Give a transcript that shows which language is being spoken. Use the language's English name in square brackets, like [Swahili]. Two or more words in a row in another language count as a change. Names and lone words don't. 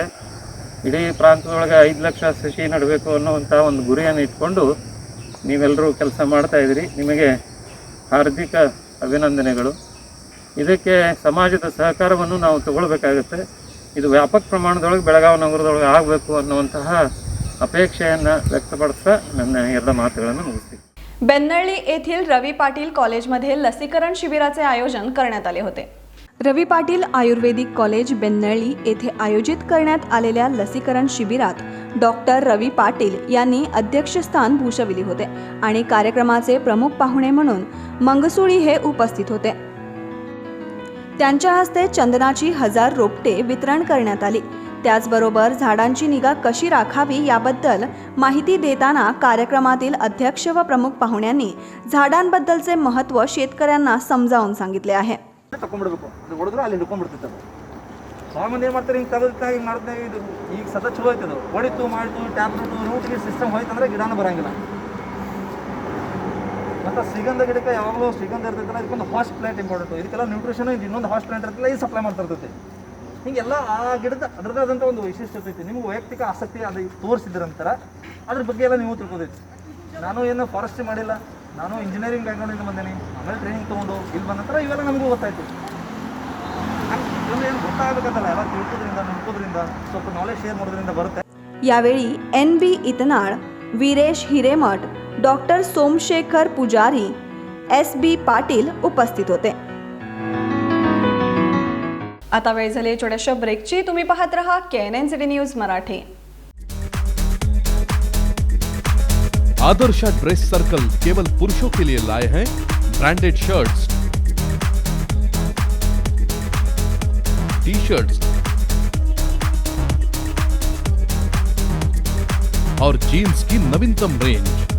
[Kannada] ಇಡೀ ಪ್ರಾಂತದೊಳಗೆ 5 ಲಕ್ಷ ಸಸಿ ನೆಡಬೇಕು ಅನ್ನುವಂಥ ಒಂದು ಗುರಿಯನ್ನು ಇಟ್ಕೊಂಡು ನೀವೆಲ್ಲರೂ ಕೆಲಸ ಮಾಡ್ತಾಯಿದ್ದೀರಿ. ನಿಮಗೆ ಹಾರ್ದಿಕ ಅಭಿನಂದನೆಗಳು. ಇದಕ್ಕೆ ಸಮಾಜದ ಸಹಕಾರವನ್ನು ನಾವು ತಗೊಳ್ಬೇಕಾಗುತ್ತೆ. ಇದು ವ್ಯಾಪಕ ಪ್ರಮಾಣದೊಳಗೆ ಬೆಳಗಾವಿ ನಗರದೊಳಗೆ ಆಗಬೇಕು ಅನ್ನುವಂತಹ अपेक्षेಯನ್ನು ವ್ಯಕ್ತಪಡಿಸ್ತಾ ನನ್ನ ಎರಡು ಮಾತುಗಳನ್ನು ಮುಗಿಸ್ತೀನಿ. [Marathi] बेन्नळी येथील रवी पाटील कॉलेजमध्ये लसीकरण शिबिराचे आयोजन करण्यात आले होते. रवी पाटील आयुर्वेदिक कॉलेज बेन्नळी येथे आयोजित करण्यात आलेल्या लसीकरण शिबिरात डॉक्टर रवी पाटील यांनी अध्यक्षस्थान भूषविले होते आणि कार्यक्रमाचे प्रमुख पाहुणे म्हणून मंगसुळी हे उपस्थित होते. त्यांच्या हस्ते चंदनाची 1000 रोपटे वितरण करण्यात आली. त्याचबरोबर झाडांची निगा कशी राखावी याबद्दल माहिती देताना कार्यक्रमातील अध्यक्ष व प्रमुख पाहुण्यांनी झाडांबद्दलचे महत्त्व शेतकऱ्यांना समजावून सांगितले आहे. [Kannada] ಹೊಡೆದ್ರೆ ಅಲ್ಲಿ ಹಿಡ್ಕೊಂಡ್ಬಿಡ್ತಿತ್ತು. ಭಾಳ ಮಂದಿ ಏನು ಮಾಡ್ತಾರೆ, ಹಿಂಗೆ ತೆಗೆದು ಹಿಂಗೆ ಮಾಡಿದ್ರೆ ಇದು ಈಗ ಸದಾ ಚಲೋ ಐತೆ. ಅದು ಹೊಡಿತು ಮಾಡಿತು [English] tablet root system [Kannada] ಹೋಯ್ತಂದ್ರೆ ಗಿಡನೂ ಬರೋಂಗಿಲ್ಲ. ಮತ್ತು ಶ್ರೀಗಂಧ ಗಿಡಕ್ಕೆ ಯಾವಾಗಲೂ ಶ್ರೀಗಂಧ ಇರ್ತೈತಲ್ಲ, ಇದಕ್ಕೊಂದು [English] host plant important. [Kannada] ಇದಕ್ಕೆಲ್ಲ ನ್ಯೂಟ್ರಿಷನ್ ಇನ್ನೊಂದು [English] host plant [Kannada] ಇರ್ತೈತಿಲ್ಲ, ಇದು ಸಪ್ಲೈ ಮಾಡ್ತಾ ಇರ್ತೈತಿ. ಹೀಗೆಲ್ಲ ಆ ಗಿಡದ ಅದರದ್ದೇ ಆದಂಥ ಒಂದು ವೈಶಿಷ್ಟ್ಯ ಐತಿ. ನಿಮ್ಗೆ ವೈಯಕ್ತಿಕ ಆಸಕ್ತಿ ಅದು ತೋರಿಸಿದ ನಂತರ ಅದ್ರ ಬಗ್ಗೆ ಎಲ್ಲ ನೀವು ತಿಳ್ಕೋದೈತಿ. ನಾನು ಏನು ಫಾರೆಸ್ಟ್ರಿ ಮಾಡಿಲ್ಲ, ನಾನು [English] engineering background [Kannada] ಬಂದೇನೆ. ಆಮೇಲೆ ಟ್ರೈನಿಂಗ್ ತೊಗೊಂಡು ಇಲ್ಲಿ ಬಂದ ನಂತರ ಇವೆಲ್ಲ ನಮಗೂ ಗೊತ್ತಾಯಿತು. ಏನು ಗೊತ್ತಾಗಬೇಕಂತಲ್ಲ, ಎಲ್ಲ ತಿಳ್ಕೋದ್ರಿಂದ ನೋಡ್ಕೋದ್ರಿಂದ ಸ್ವಲ್ಪ [English] knowledge share [Kannada] ಮಾಡೋದ್ರಿಂದ ಬರುತ್ತೆ. [Marathi] यावेळी NB इतनाळ, वीरेश हिरेमठ, डॉक्टर सोमशेखर पुजारी, SB पाटील उपस्थित होते. आता वेळ झाली छोट्याशा ब्रेकची. तुम्ही पाहत रहा KNN सिटी न्यूज मराठी. [Hindi] आदर्शा ड्रेस सर्कल केवल पुरुषों के लिए लाए हैं [English] branded shirts, T shirts [Hindi] और जीन्स की नवीनतम रेंज.